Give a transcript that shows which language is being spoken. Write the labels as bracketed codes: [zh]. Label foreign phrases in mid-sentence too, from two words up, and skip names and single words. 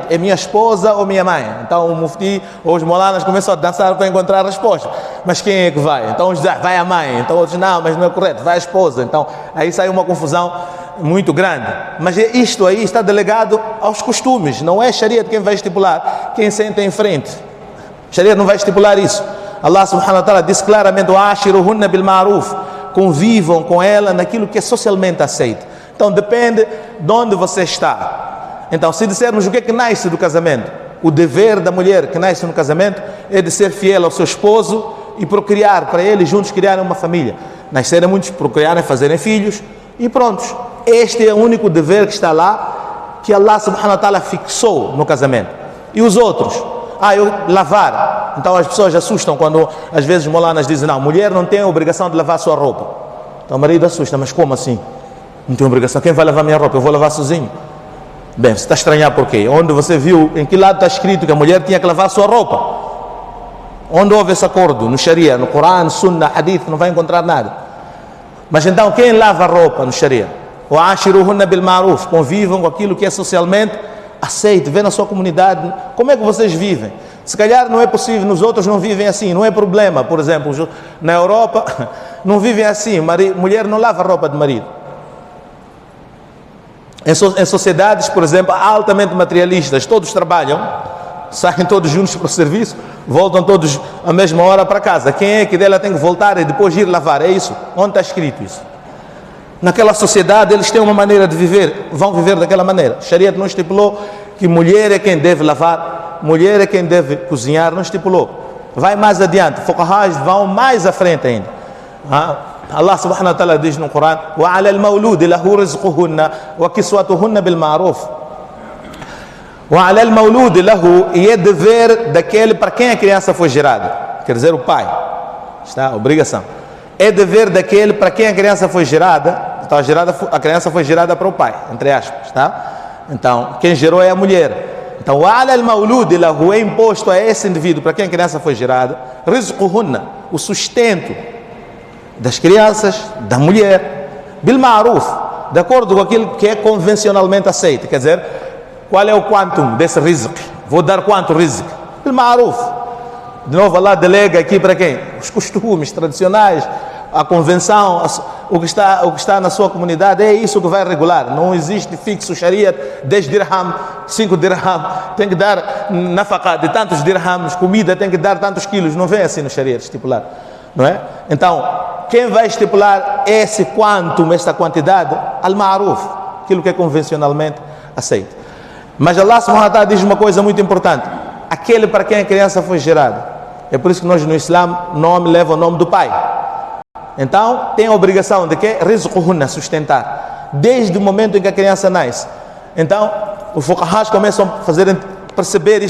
[pt] É minha esposa ou minha mãe? Então o mufti ou os molanas começam a dançar para encontrar a resposta. Mas quem é que vai? Então uns dizem: vai a mãe. Então outros: não, mas não é correto, vai a esposa. Então aí sai uma confusão muito grande. Mas isto aí está delegado aos costumes, não é Sharia de quem vai estipular quem senta em frente. Sharia não vai estipular isso. [ar] الله سبحانه وتعالى [pt] diz claramente: [ar] وعاشروهن بالمعروف, [pt] convivam com ela naquilo que é socialmente aceito. Então depende de onde você está. Então se dissermos o que é que nasce do casamento, o dever da mulher que nasce no casamento é de ser fiel ao seu esposo e procriar para eles juntos criarem uma família. Nascerem muitos, procriarem, fazerem filhos e prontos. Este é o único dever que está lá, que [ar] الله سبحانه وتعالى [pt] fixou no casamento. E os outros? Eu lavar. Então as pessoas assustam quando às vezes os molanas dizem, não, mulher não tem a obrigação de lavar a sua roupa. Então o marido assusta, mas como assim? Não tenho obrigação, quem vai lavar minha roupa? Eu vou lavar sozinho. Bem, você está a estranhar por quê? Onde você viu, em que lado está escrito que a mulher tinha que lavar a sua roupa? Onde houve esse acordo? No Sharia, no Corão, Sunnah, Hadith, não vai encontrar nada. Mas então quem lava a roupa no Sharia? [ar] وَعَاشِرُهُنَّ بِالْمَعْرُوفِ, [pt] convivam com aquilo que é socialmente aceito. Vê na sua comunidade como é que vocês vivem. Se calhar não é possível, nos outros não vivem assim, não é problema. Por exemplo, na Europa não vivem assim, mulher não lava a roupa de marido. Em sociedades, por exemplo, altamente materialistas, todos trabalham, saem todos juntos para o serviço, voltam todos à mesma hora para casa. Quem é que dela tem que voltar e depois ir lavar? É isso? Onde está escrito isso? Naquela sociedade eles têm uma maneira de viver, vão viver daquela maneira. Sharia não estipulou que mulher é quem deve lavar, mulher é quem deve cozinhar, não estipulou. Vai mais adiante, fuqahas vão mais à frente ainda. [ar] الله سبحانه وتعالى [pt] diz no Corão: [ar] وَعَلَى الْمَوْلُودِ لَهُ رِزْقُهُنَّ وَكِسْوَتُهُنَّ بِالْمَعْرُوفِ. وَعَلَى الْمَوْلُودِ لَهُ, [pt] e é dever daquele para quem a criança foi gerada, quer dizer o pai, está? Obrigação. É dever daquele para quem a criança foi gerada, então a criança foi gerada para o pai, entre aspas, tá? Então quem gerou é a mulher. [ar] Então وَعَلَى الْمَوْلُودِ لَهُ, [pt] é imposto a esse indivíduo para quem a criança foi gerada, رِزْقُهُنَّ, o sustento das crianças, da mulher, [ar] بالمعروف, [pt] de acordo com aquilo que é convencionalmente aceito. Quer dizer, qual é o quantum desse rizq? Vou dar quanto rizq? [ar] بالمعروف. [pt] De novo, Allah delega aqui para quem? Os costumes tradicionais, a convenção, o que está na sua comunidade, é isso que vai regular. Não existe fixo Sharia, 10 dirham, 5 dirham, tem que dar nafaqah de tantos dirhams, comida tem que dar tantos quilos. Não vem assim no Sharia estipular, não é? Então, quem vai estipular esse quantum, esta quantidade? Al-Ma'ruf, aquilo que é convencionalmente aceito. Mas [ar] الله سبحانه وتعالى [pt] diz uma coisa muito importante: aquele para quem a criança foi gerada. É por isso que nós no Islã, nome leva o nome do pai. Então, tem a obrigação de que? Rizquhunna, sustentar, desde o momento em que a criança nasce. Então, os fuqahas começam a perceber isso.